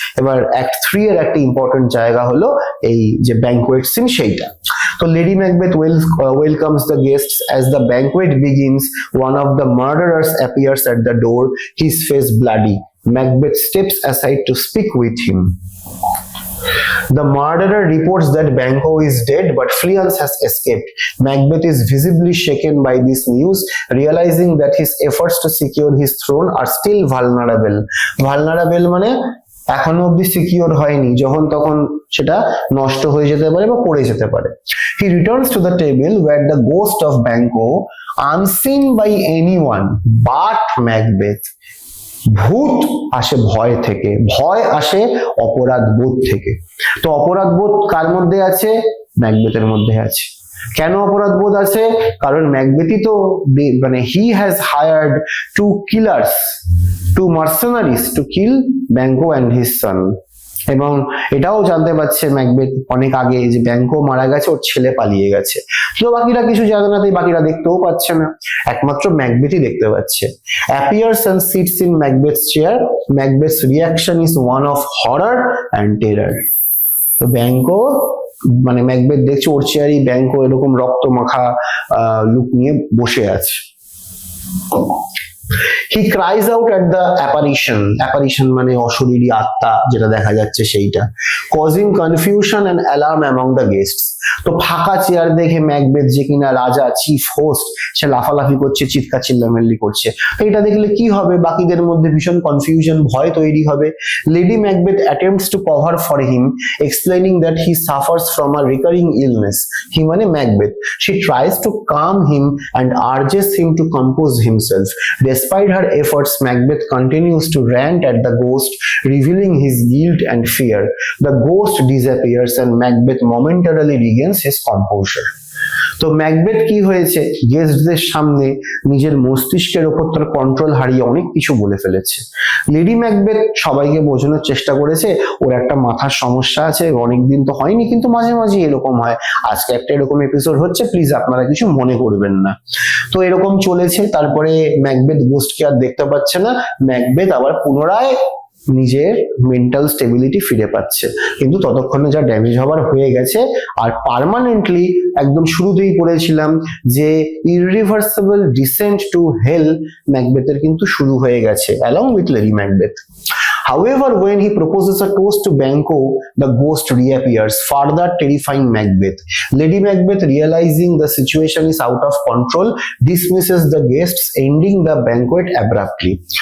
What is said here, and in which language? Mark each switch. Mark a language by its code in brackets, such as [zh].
[bn] এবার অ্যাক্ট 3 এর একটা ইম্পর্টেন্ট জায়গা হলো এই যে ব্যাংকোয়েট সিন, সেইটা। [en] তো Lady Macbeth welcomes the guests. As the banquet begins, one of the murderers appears at the door, his face bloody. Macbeth steps aside to speak with him. The murderer reports that Banquo is dead, but Fleance has escaped. Macbeth is visibly shaken by this news, realizing that his efforts to secure his throne are still vulnerable. [bn] Vulnerable মানে এখনো অব্দি secure হয়নি, যখন তখন সেটা নষ্ট হয়ে যেতে পারে বা পড়ে যেতে পারে। [en] He returns to the table where the ghost of Banquo, unseen by anyone but Macbeth, [bn] ভূত আসে ভয় থেকে, ভয় আসে অপরাধ বোধ থেকে। তো অপরাধ বোধ কার মধ্যে আছে? ম্যাকবেথের মধ্যে আছে। কেন অপরাধ বোধ আছে? কারণ ম্যাকবেথই তো মানে [en] He has hired two killers, two mercenaries to kill Banquo and his son. [bn] এবং এটাও জানতে পারছে ম্যাকবেথ অনেক আগে যে ব্যাংকো মারা গেছে, ওর ছেলে পালিয়ে গেছে। তো বাকিরা কিছু জানে না, তাই বাকিরা দেখতেও পাচ্ছে না, একমাত্র ম্যাকবেথই দেখতে পাচ্ছে। [en] Appears and sits in Macbeth's chair. Macbeth's reaction is one of horror and terror. [bn] তো ব্যাংকো মানে ম্যাকবেথ দেখছে ওর চেয়ারই ব্যাংকো এরকম রক্ত মাখা লুক নিয়ে বসে আছে। [en] He cries out at the apparition. Apparition [bn] মানে অশরীরী আত্মা যেটা দেখা যাচ্ছে সেইটা, [en] causing confusion and alarm among the guests. [bn] তো ফাঁকা চেয়ার দেখে ম্যাকবেথ যে কিনা রাজা, চিফ হোস্ট, সে লাফালাফি করছে, চিৎকার চিল্লামিল্লি করছে। তো এটা দেখলে কি হবে? বাকিদের মধ্যে ভীষণ কনফিউশন, ভয় তৈরি হবে। [en] Lady Macbeth attempts to cover for him, explaining that he suffers from a recurring illness. He মানে Macbeth. She tries to calm him and urges him to compose himself. Despite her efforts, Macbeth continues to rant at the ghost, revealing his guilt and fear. The ghost disappears and Macbeth momentarily regains his composure. [bn] তো Macbeth কি হয়েছে? গেস্টদের সামনে নিজের মস্তিষ্কের উপর তার control হারিয়ে অনেক কিছু বলে ফেলেছে। লেডি ম্যাকবেথ সবাইকে বোঝানোর চেষ্টা করেছে ওর একটা মাথার সমস্যা আছে, অনেকদিন তো হয়নি কিন্তু মাঝে মাঝে এরকম হয়, আজকে একটা এরকম এপিসোড হচ্ছে, প্লিজ আপনারা কিছু মনে করবেন না। তো এরকম চলেছে। তারপরে ম্যাকবেথ গোস্টকে আর দেখতে পাচ্ছে না, ম্যাকবেথ আবার পুনরায় নিজের মেন্টাল স্টেবিলিটি ফিরে পাচ্ছে, কিন্তু ততক্ষণে যা ড্যামেজ হবার হয়ে গেছে। আর পার্মানেন্টলি একদম শুরুতেই পড়েছিলাম যে [en] irreversible descent to hell [bn] ম্যাকবেথের কিন্তু শুরু হয়ে গেছে [en] along with Lady Macbeth. However, when he proposes a toast to Banquo, the ghost reappears, further terrifying Macbeth. Lady Macbeth, realizing the situation is out of control, dismisses the guests, ending the banquet abruptly.